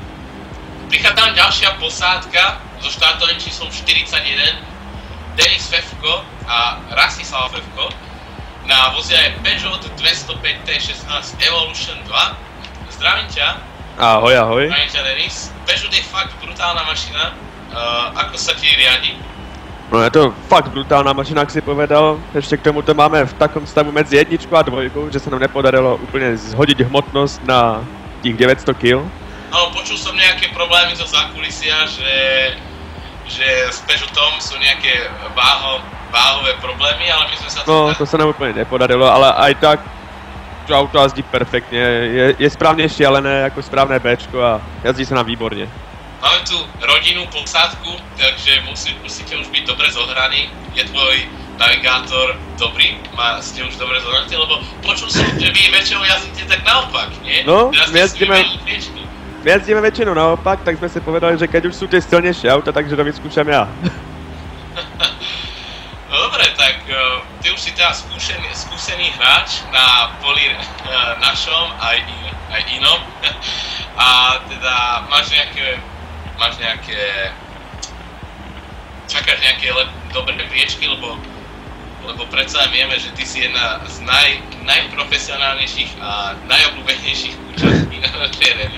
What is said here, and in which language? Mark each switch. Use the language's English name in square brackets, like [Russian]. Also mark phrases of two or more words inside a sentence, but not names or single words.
[Slovak] Prichádza nám ďalšia posádka so štartovým číslom 41, Denis Fevko a Rastislav Fevko na vozidle Peugeot 205 T16 Evolution 2. Zdravím ťa. Ahoj, ahoj. Zdravím ťa, Denis. Peugeot je fakt brutálna mašina. Ako sa ti riadi? No je to fakt brutálna mašina, jak si povedal. [Czech] Ještě k tomu to máme v takom stavu mezi jedničkou a dvojkou, že se nám nepodarilo úplně zhodit hmotnost na těch 900 kg. [Slovak] Áno, počul som nejaké problémy zo zákulisia, že s Peugeotom sú nejaké váhové problémy, ale my sme sa... [Czech] No, to se nám úplně nepodarilo, ale [Slovak] aj tak to auto jazdí [Czech] perfektně, je správně šialené, jako správné Bčko a jazdí se nám výborně. [Slovak] Máme tu rodinnú posádku, takže musíte už byť dobre zohraní. Je tvoj navigátor dobrý? Ste už dobre zohraní, lebo počul som, že vy väčšinou jazdíte tak naopak, nie? [Czech] No, my jezdíme většinou naopak, tak jsme si povedali, že keď už jsou ty silnější auta, [Slovak] takže to vyskúšam já. No dobre, tak ty už si teda skúsený hráč na poli našom aj inom. A teda čakáš nejaké dobré priečky, lebo predsa vieme, že ty si jedna z najprofesionálnejších a najobľúbenejších účastní na tej rally.